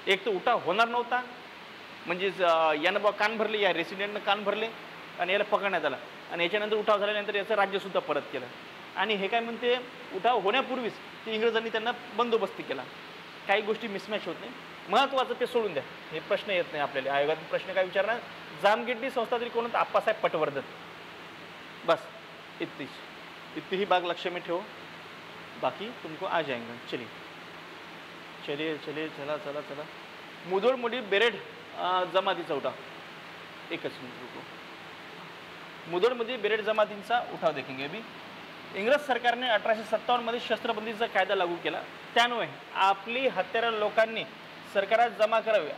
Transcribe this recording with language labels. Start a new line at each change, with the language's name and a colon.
Marathi: एक तर उठाव होणार नव्हता, म्हणजेच यानं बा कान भरले, या रेसिडेंटनं कान भरले आणि याला पकडण्यात आला. आणि याच्यानंतर उठाव झाल्यानंतर याचं राज्यसुद्धा परत केलं. आणि हे काय म्हणते, उठाव होण्यापूर्वीच ते इंग्रजांनी त्यांना बंदोबस्ती केला. काही गोष्टी मिसमॅच होत नाही. महत्त्वाचं ते सोडून द्या, हे प्रश्न येत नाही आपल्याला. आयोगात प्रश्न काय विचारणार? जामखिंडी संस्था तरी कोण होतं? आप्पासाहेब पटवर्धन.
Hindi: बस इतनी ही बात लक्ष्य में ठेवो, बाकी तुमको आ जाएंगे.
Marathi: चलिए चला. मुधोळ बेरेड जमातीचा उठाव. एकच मिनिट रुको. मुधोळमध्ये बेरेड जमातींचा उठाव
Hindi: देखेंगे अभी.
Marathi: इंग्रज सरकारने 1857 मध्ये शस्त्रबंदीचा कायदा लागू केला. त्यामुळे आपली हत्यारं लोकांनी सरकारात जमा करावे.